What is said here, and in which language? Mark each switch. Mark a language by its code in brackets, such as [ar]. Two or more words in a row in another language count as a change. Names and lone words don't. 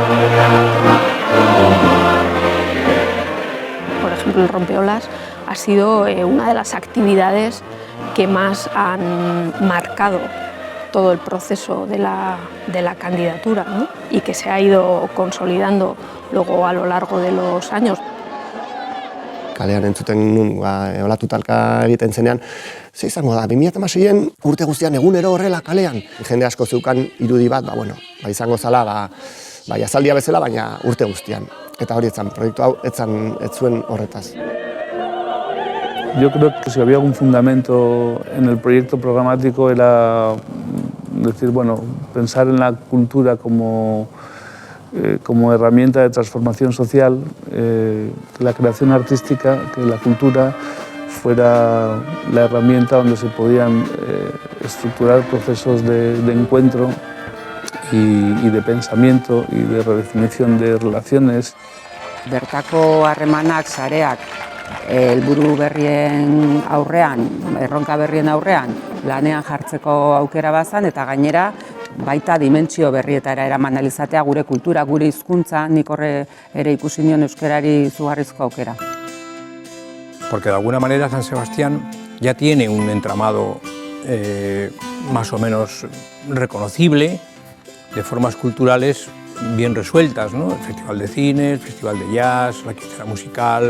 [es] Por ejemplo, el Rompeolas ha sido una de las actividades que más han marcado todo el proceso de la candidatura, ¿no? Y que se ha ido consolidando luego a lo largo de los años. [eu] kalean entzuten nun, olatu talka egiten zenean, ze izango da, 2016an urte guztian egunero horrela kalean. Jende asko zeukan irudi bat, izango zala, jazaldia bezala, baina urte guztian. Eta hori proiektu hau ez zuen horretaz. [es] Yo creo que si había algún fundamento en el proyecto programático era decir, pensar en la cultura como herramienta de transformación social, que la creación artística, que la cultura fuera la herramienta donde se podían estructurar procesos de encuentro y de pensamiento y de redefinición de relaciones. [eu] Bertako harremanak, sareak, helburu berrien aurrean, erronka berrien aurrean, lanean jartzeko aukera bazan, eta gainera baita dimentsio berrietara eraman alizatea gure kultura, gure hizkuntza, nik horre ere ikusi nion euskarari izugarrizko aukera. [es] Porque de alguna manera San Sebastián ya tiene un entramado más o menos reconocible, de formas culturales bien resueltas, ¿no? El Festival de Cine, el Festival de Jazz, la Quinta Musical.